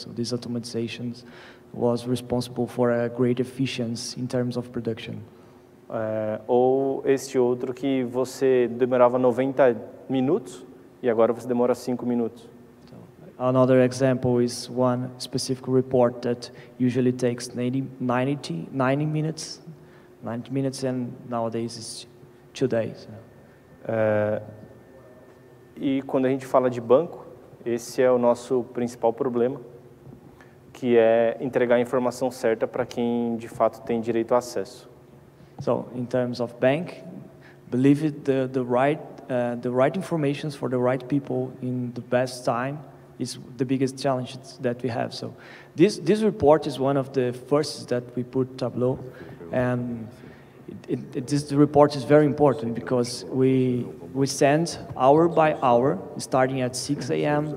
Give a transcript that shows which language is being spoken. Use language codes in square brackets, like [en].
[en] So these automatizations was responsible for a great efficiency in terms of production. [pt] Ou este outro que você demorava 90 minutos e agora você demora 5 minutos. [en] So another example is one specific report that usually takes 90 minutes, and nowadays it's 2 days. [pt] E quando a gente fala de banco, esse é o nosso principal problema, que é entregar a informação certa para quem de fato tem direito a acesso. [en] So in terms of bank, believe it, the right information for the right people in the best time is the biggest challenge that we have. So this report is one of the first that we put Tableau, and this report is very important because we send hour by hour, starting at 6 a.m.